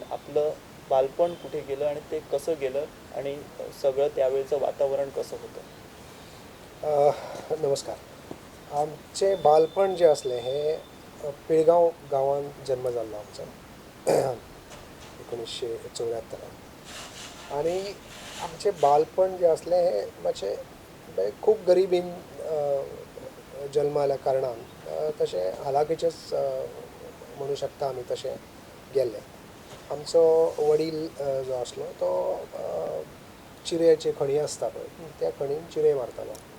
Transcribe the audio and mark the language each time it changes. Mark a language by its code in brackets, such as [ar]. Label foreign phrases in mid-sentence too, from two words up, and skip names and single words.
[mr] आपलं बालपण कुठे गेलं आणि ते कसं गेलं आणि सगळं त्यावेळेचं वातावरण कसं होतं? नमस्कार. आमचे बालपण जे असले हे पिळगाव गावात जन्म झाला आमचा 1974. [kok] आणि आमचे बालपण जे असले हे मातशे खूप गरिबीन जल्माल्या कारणान तशें हालाकीचेच म्हणू शकता आमी तशें गेल्ले. आमचो वडील जो आसलो तो चिरयेची खणी आसता पळय त्या खणीन चिरे मारतालो.